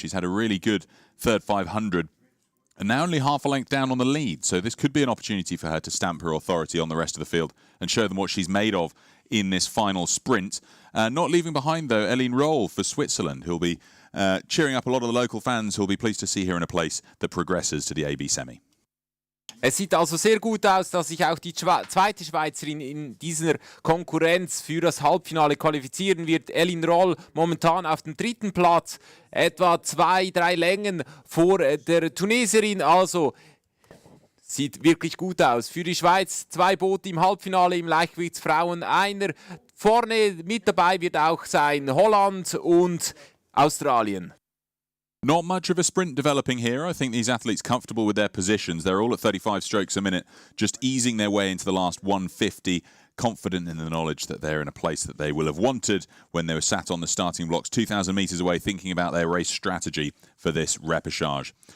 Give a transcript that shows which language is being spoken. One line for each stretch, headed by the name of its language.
English: She's had a really good third 500 and now only half a length down on the lead, so this could be an opportunity for her to stamp her authority on the rest of the field and show them what she's made of in this final sprint. Not leaving behind, though, Eline Roll for Switzerland, who'll be cheering up a lot of the local fans who'll be pleased to see her in a place that progresses to the AB semi.
German: Es sieht also sehr gut aus, dass sich auch die zweite Schweizerin in dieser Konkurrenz für das Halbfinale qualifizieren wird. Eline Roll momentan auf dem dritten Platz, etwa 2-3 Längen vor der Tunesierin. Also Sieht wirklich gut aus. Für die Schweiz 2 Boote im Halbfinale im Leichtgewichtsfrauen. Einer vorne mit dabei wird auch sein Holland und Australien.
English: Not much of a sprint developing here. I think these athletes comfortable with their positions. They're all at 35 strokes a minute, just easing their way into the last 150, confident in the knowledge that they're in a place that they will have wanted when they were sat on the starting blocks 2,000 metres away thinking about their race strategy for this repechage.